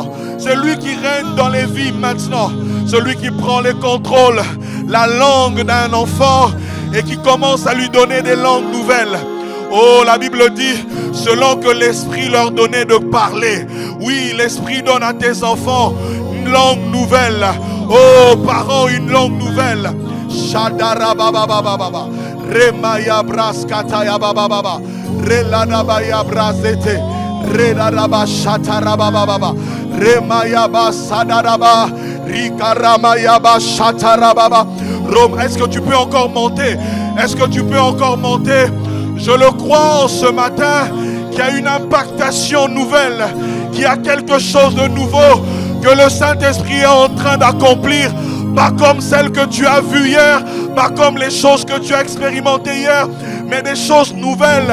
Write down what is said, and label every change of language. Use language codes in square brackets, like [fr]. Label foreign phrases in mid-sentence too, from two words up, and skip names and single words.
[fr] Celui qui règne dans les vies maintenant. Celui qui prend le contrôle, la langue d'un enfant et qui commence à lui donner des langues nouvelles. Oh, la Bible dit, selon que l'Esprit leur donnait de parler. Oui, l'Esprit donne à tes enfants une langue nouvelle. Oh, parents, une langue nouvelle. Shadarababababa. Remaya braskataya bababa. Reladabaya brazete. Redadaba shatarabababa. Remaya basadaraba. Rikaramaya bashatarababa. Rome, est-ce que tu peux encore monter? Est-ce que tu peux encore monter? Je le crois en ce matin qu'il y a une impactation nouvelle, qu'il y a quelque chose de nouveau que le Saint-Esprit est en train d'accomplir. Pas comme celle que tu as vue hier, pas comme les choses que tu as expérimentées hier, mais des choses nouvelles.